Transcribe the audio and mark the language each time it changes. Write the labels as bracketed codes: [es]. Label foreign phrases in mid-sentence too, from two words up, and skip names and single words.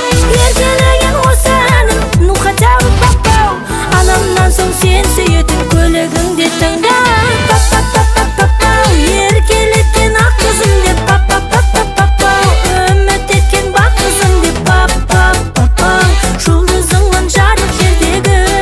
[kk] Еркелеген осы әнім, [ru] ну хотя бы попал. [kk] Анамнан соң сен сүйетін көлігіңде тыңда. Пап, пап, пап, пап, пап, пау. Еркелеткен ақ қызым деп. Пап, пап, пап, пап, пап, пау. Үміт еткен бақ қызым деп. Пап, пап, пап, пау. Жұлдызыңмын жарық жердегі.